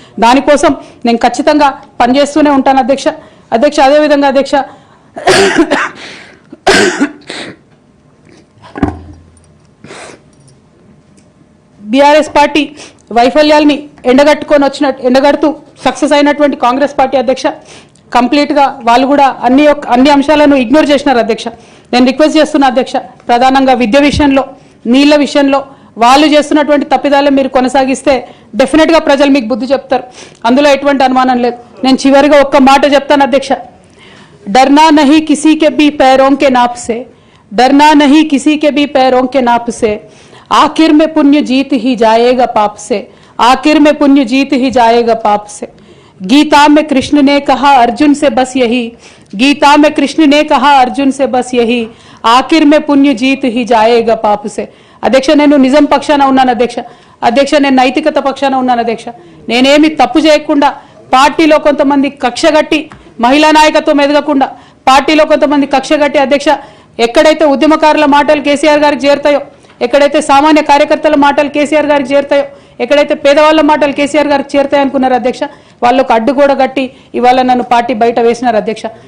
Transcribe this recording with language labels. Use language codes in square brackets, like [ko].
[te] దానికోసం నేను ఖచ్చితంగా పనిచేస్తూనే ఉంటాను అధ్యక్ష. అదేవిధంగా అధ్యక్ష, బీఆర్ఎస్ పార్టీ వైఫల్యాల్ని ఎండగడుతూ సక్సెస్ అయినటువంటి కాంగ్రెస్ పార్టీ అధ్యక్ష కంప్లీట్గా వాళ్ళు కూడా అన్ని అంశాలను ఇగ్నోర్ చేసినారు అధ్యక్ష. నేను రిక్వెస్ట్ చేస్తున్నా అధ్యక్ష, ప్రధానంగా విద్య విషయంలో, నీళ్ల విషయంలో వాళ్ళు చేస్తున్నటువంటి తప్పిదాలే మీరు కొనసాగిస్తే డెఫినెట్గా ప్రజలు మీకు బుద్ధి చెప్తారు. అందులో ఎటువంటి అనుమానం లేదు. నేను చివరిగా ఒక్క మాట చెప్తాను అధ్యక్ష. [hi] डरना नहीं किसी के भी पैरों के नाप से, डरना नहीं किसी के भी पैरों के नाप से, आखिर में पुण्य जीत ही जाएगा पाप से, आखिर में पुण्य जीत ही जाएगा पाप से. गीता में कृष्ण ने कहा अर्जुन से बस यही, गीता में कृष्ण ने कहा अर्जुन से बस यही, आखिर में पुण्य जीत ही जाएगा पाप से. [te] అధ్యక్ష, నేను నిజం పక్షాన ఉన్నాను అధ్యక్ష. నేను నైతికత పక్షాన ఉన్నాను అధ్యక్ష. నేనేమి తప్పు చేయకుండా పార్టీలో కొంతమంది కక్షగట్టి మహిళా నాయకత్వం ఎదగకుండా పార్టీలో కొంతమంది కక్షగట్టి అధ్యక్ష ఎక్కడైతే ఉద్యమకారుల మాటలు కేసీఆర్ గారికి చేరుతాయో, ఎక్కడైతే సామాన్య కార్యకర్తల మాటలు కేసీఆర్ గారికి చేరుతాయో, ఎక్కడైతే పేదవాళ్ళ మాటలు కేసీఆర్ గారికి చేరుతాయి అనుకున్నారు అధ్యక్ష, వాళ్ళకు అడ్డు కూడా గట్టి ఇవాళ నన్ను పార్టీ బయట వేసినారు అధ్యక్ష.